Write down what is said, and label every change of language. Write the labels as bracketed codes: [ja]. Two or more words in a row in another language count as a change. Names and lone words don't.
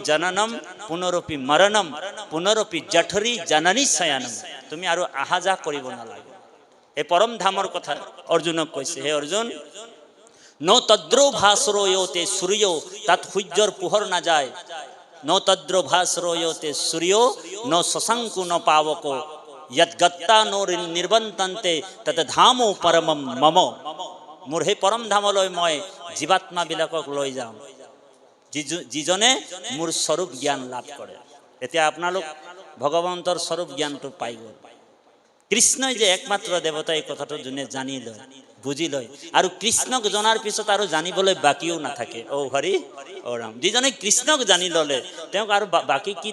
[sa] जननम् पुनरूपी मरणम् पुनरूपी जठरी जननी शयनम् [as] তুমি আৰু আহা যাহ কৰিব নালাগে এই পৰম ধামৰ কথা অৰ্জুনক কৈছে হে অৰ্জুন [sa] न तद्र भास्रयते सूर्य [as] তাত সূৰ্যৰ পোহৰ নাযায় [sa] न तद्र भास्रयते सूर्य न शशांकु न पावक यद गत्ता नो निर्बंतन्ते तत धामो परमम मम [as] मोर हे परम धामলৈ মই জীৱাত্মা বিলাকক লৈ যাম যিজনে মোৰ স্বৰূপ জ্ঞান লাভ কৰে এতিয়া আপোনালোক ভগৱন্তৰ স্বৰূপ জ্ঞানটো পাই গ'ল কৃষ্ণই যে একমাত্ৰ দেৱতা এই কথাটো যোনে জানি লয় বুজি লয় আৰু কৃষ্ণক জনাৰ পিছত আৰু জানিবলৈ বাকিও নাথাকে ও হৰি ও ৰাম যিজনে কৃষ্ণক জানি ল'লে তেওঁক আৰু বাকি কি